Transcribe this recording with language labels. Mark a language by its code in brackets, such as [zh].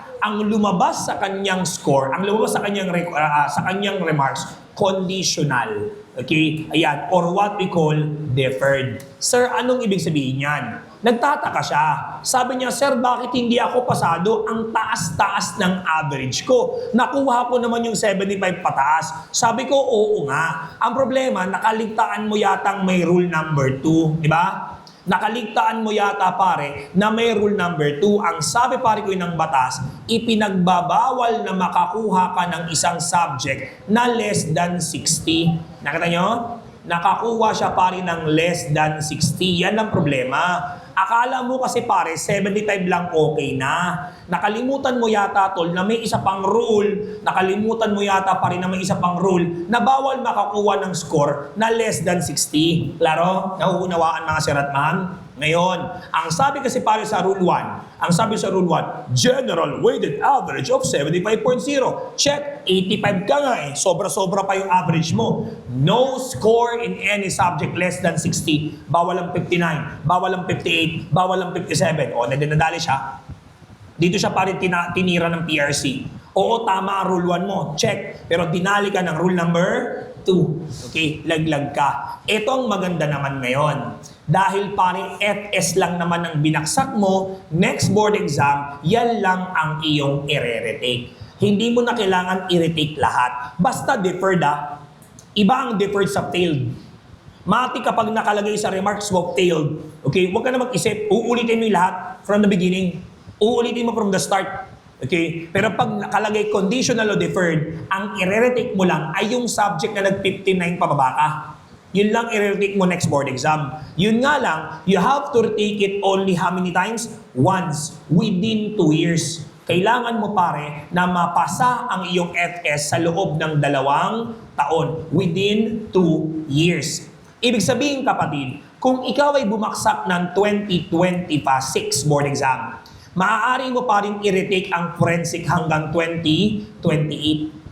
[tl] Ang lumabas sa kanyang score, ang lumabas sa kanyang remarks, conditional. Okay? Ayan. [en] Or what we call deferred. [tl] Sir, anong ibig sabihin yan? Nagtataka siya. Sabi niya, Sir, bakit hindi ako pasado? Ang taas-taas ng average ko. Nakuha ko naman yung 75 pataas. Sabi ko, oo nga. Ang problema, nakaligtaan mo yatang may rule number 2. Di ba? Nakaligtaan mo yata pare na may rule number 2. Ang sabi pare ko ng batas, ipinagbabawal na makakuha ka ng isang subject na less than 60. Nakita nyo? Nakakuha siya pare ng less than 60. Yan ang problema. Akala mo kasi pare, 75 lang okay na. Nakalimutan mo yata tol na may isa pang rule. Nakalimutan mo yata pare na may isa pang rule na bawal makakuha ng score na less than 60. Klaro? Nauunawaan mga sir at ma'am? Ngayon, ang sabi kasi pare sa Rule 1, ang sabi sa Rule 1, General Weighted Average of 75.0. Check, 85 ka nga eh. Sobra-sobra pa yung average mo. [en] No score in any subject less than 60. [tl] Bawal ang 59, bawal ang 58, bawal ang 57. O, nadali siya. Dito siya pare tinira ng PRC. Oo, tama ang Rule 1 mo. Check. Pero dinali ka ng Rule number 2. Okay, laglag ka. Ito ang maganda naman ngayon. Dahil pare FS lang naman ang binaksak mo, next board exam, yan lang ang iyong i-retake. Hindi mo na kailangan i-retake lahat. Basta deferred Iba ang deferred sa failed. Mati kapag nakalagay sa remarks mo failed, okay, huwag ka na mag-isip, uulitin mo yung lahat [en] from the beginning. [tl] Uulitin mo [en] from the start. [tl] Okay? Pero pag nakalagay conditional o deferred, ang i-retake mo lang ay yung subject na nag-59 pababa ka. Yun lang i-retake mo next board exam. Yun nga lang, [en] you have to retake it only how many times? Once, within 2 years. [tl] Kailangan mo pare na mapasa ang iyong FS sa loob ng 2 taon, [en] within 2 years. [tl] Ibig sabihin kapatid, kung ikaw ay bumaksak ng 2026 board exam, maaari mo pa rin i-retake ang forensic hanggang 2028.